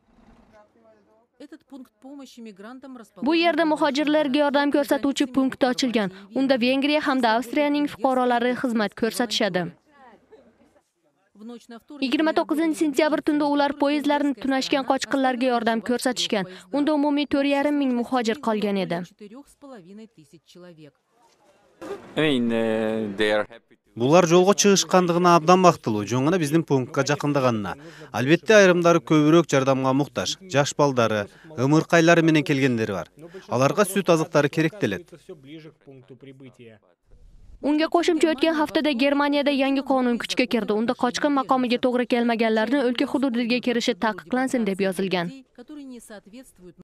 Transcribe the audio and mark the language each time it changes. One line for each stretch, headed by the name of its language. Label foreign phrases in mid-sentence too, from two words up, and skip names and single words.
Uzbek: Bu yerda muhojirlarga yordam ko'rsatuvchi punkt ochilgan. Unda Vengriya hamda Avstriyaning fuqarolari xizmat ko'rsatishadi. 29-sentyabr tunda ular poyezdlarni tunashgan qochqinlarga yordam ko'rsatishgan. Unda umumiy 4,5 ming muhojir qolgan edi.
Kyrgyz: Булар жолго чыгышкандыгына абдан бактылуу, жоңуна биздин пунктка жакындаганына. Албетте айрымдары көбүрөөк жардамга муктаж. Жаш балдары, ымыркайлары менен келгендери бар. Аларга сүт азыктары керектелет.
Uzbek: Unga qo'shimcha o'tgan haftada Germaniyada yangi qonun kuchga kirdi. Unda qochqin maqomiga to'g'ri kelmaganlarni o'lka hududiga kirishi taqiqlansin deb yozilgan.